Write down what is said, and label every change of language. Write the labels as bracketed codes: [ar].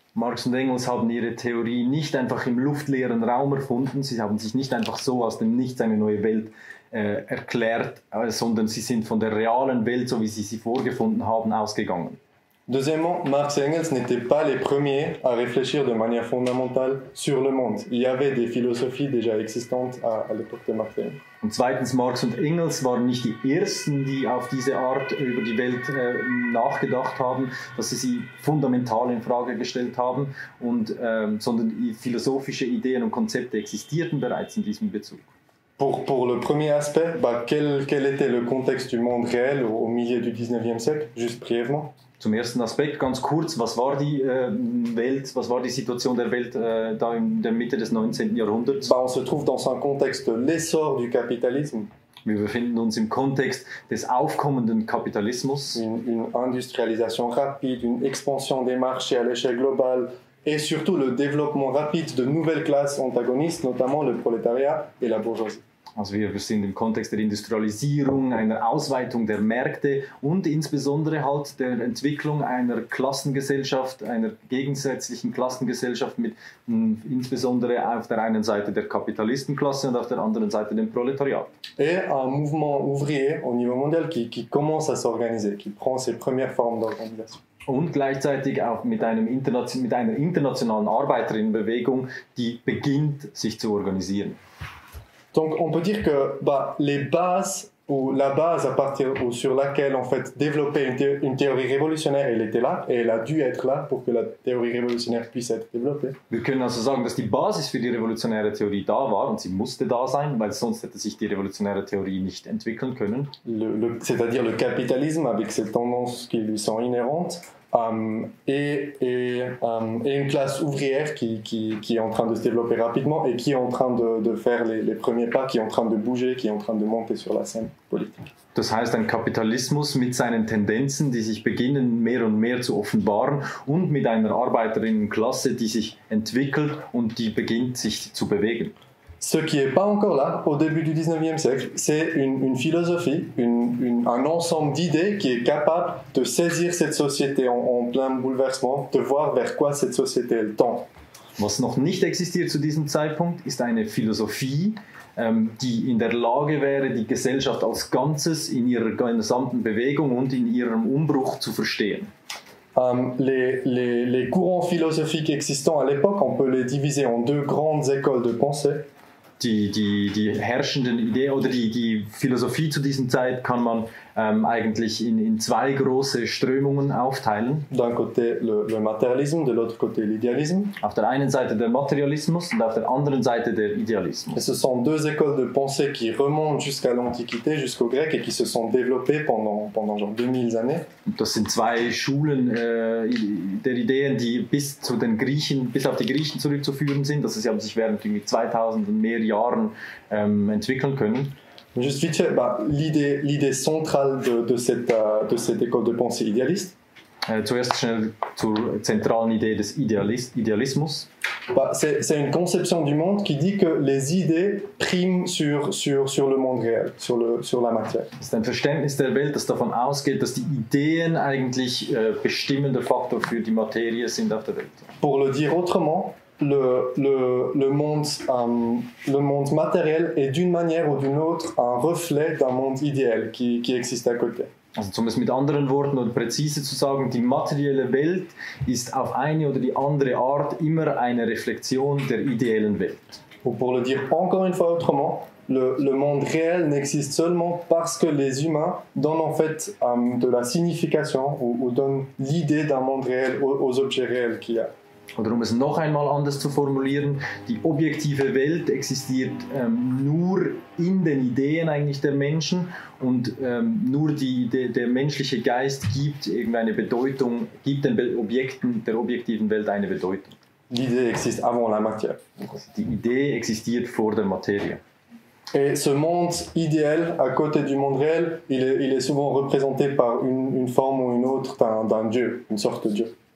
[de] Marx und Engels haben ihre Theorie nicht einfach im luftleeren Raum erfunden, sie haben sich nicht einfach so aus dem Nichts eine neue Welt erklärt, sondern sie sind von der realen Welt, so wie sie vorgefunden haben, ausgegangen. [fr] Deuxièmement, Marx et Engels n'étaient pas les premiers à réfléchir de manière fondamentale sur le monde. Il y avait des philosophies déjà existantes à l'époque de Marx et Engels. [de] Und zweitens, Marx und Engels waren nicht die Ersten, die auf diese Art über die Welt nachgedacht haben, dass sie fundamental in Frage gestellt haben, sondern philosophische Ideen und Konzepte existierten bereits in diesem Bezug. [fr] Pour le premier aspect, quel était le contexte du monde réel au milieu du 19e siècle, juste brièvement? [de] Zum ersten Aspekt ganz kurz, was war die Welt, was war die Situation der Welt da in der Mitte des 19. Jahrhunderts? [fr] On se trouve dans un contexte de l'essor du capitalisme. [de] Wir befinden uns im Kontext des aufkommenden Kapitalismus. [fr] Une industrialisation rapide, une expansion des marchés à l'échelle globale et surtout le développement rapide de nouvelles classes antagonistes, notamment le prolétariat et la bourgeoisie. [de] Also wir sind im Kontext der Industrialisierung, einer Ausweitung der Märkte und insbesondere halt der Entwicklung einer Klassengesellschaft, einer gegensätzlichen Klassengesellschaft mit insbesondere auf der einen Seite der Kapitalistenklasse und auf der anderen Seite dem Proletariat. [fr] Et un mouvement ouvrier au niveau mondial qui commence à s'organiser, qui prend ses premières formes d'organisation. [de] Und gleichzeitig auch mit einer internationalen Arbeiterinnenbewegung, die beginnt, sich zu organisieren. [fr] Donc on peut dire que les bases ou la base sur laquelle en fait développer une théorie révolutionnaire, elle était là et elle a dû être là pour que la théorie révolutionnaire puisse être développée. [de] Wir können also sagen, dass die Basis für die revolutionäre Theorie da war und sie musste da sein, weil sonst hätte sich die revolutionäre Theorie nicht entwickeln können. [fr] C'est-à-dire le capitalisme avec ses tendances qui lui sont inhérentes. Et une classe ouvrière qui est en train de se développer rapidement et qui est en train de faire les premiers pas, qui est en train de bouger, qui est en train de monter sur la scène politique. [de] Das heißt, ein Kapitalismus mit seinen Tendenzen, die sich beginnen mehr und mehr zu offenbaren und mit einer Arbeiterinnenklasse, die sich entwickelt und die beginnt sich zu bewegen. [fr] Ce qui n'est pas encore là, au début du 19e siècle, c'est une philosophie, un ensemble d'idées qui est capable de saisir cette société en plein bouleversement, de voir vers quoi cette société elle tend. [de] Was noch nicht existiert zu diesem Zeitpunkt, ist eine Philosophie, die in der Lage wäre, die Gesellschaft als Ganzes in ihrer gesamten Bewegung und in ihrem Umbruch zu verstehen. [fr] Les courants philosophiques existants à l'époque, on peut les diviser en deux grandes écoles de pensée. [de] Die herrschenden Ideen oder die Philosophie zu dieser Zeit kann man eigentlich in zwei große Strömungen aufteilen. [fr] D'un côté le matérialisme, de l'autre côté l'idéalisme. [de] Auf der einen Seite der Materialismus und auf der anderen Seite der Idealismus. [fr] Et ce sont deux écoles de pensée qui remontent jusqu'à l'Antiquité, jusqu'au grec et qui se sont développées pendant genre 2000 années. [de] Das sind zwei Schulen der Ideen, die bis auf die Griechen zurückzuführen sind. Also sie haben sich während 2000 und mehr Jahren entwickeln können. [fr] Juste vite fait, l'idée centrale de cette école de pensée idéaliste. [de] Zuerst schnell zur zentralen Idee des Idealismus. [fr] C'est une conception du monde qui dit que les idées priment sur le monde réel, sur la matière. [de] Das ist ein Verständnis der Welt, das davon ausgeht, dass die Ideen eigentlich bestimmender Faktor für die Materie sind auf der Welt. [fr] Pour le dire autrement, le monde matériel est d'une manière ou d'une autre un reflet d'un monde idéal qui existe à côté. [de] Also um es mit anderen Worten oder präzise zu sagen, die materielle Welt ist auf eine oder die andere Art immer eine Reflexion der ideellen Welt. [fr] Ou pour le dire encore une fois autrement, le monde réel n'existe seulement parce que les humains donnent en fait de la signification ou donnent l'idée d'un monde réel aux objets réels qu'il y a. [de] Oder um es noch einmal anders zu formulieren, die objektive Welt existiert nur in den Ideen eigentlich der Menschen und nur der menschliche Geist gibt irgendeine Bedeutung, gibt den Objekten der objektiven Welt eine Bedeutung. [fr] L'idée existe avant la matière. [de] Die Idee existiert vor der Materie. [fr] Et ce monde idéal à côté du monde réel, il est souvent représenté par une forme ou une autre d'un dieu, une sorte de dieu.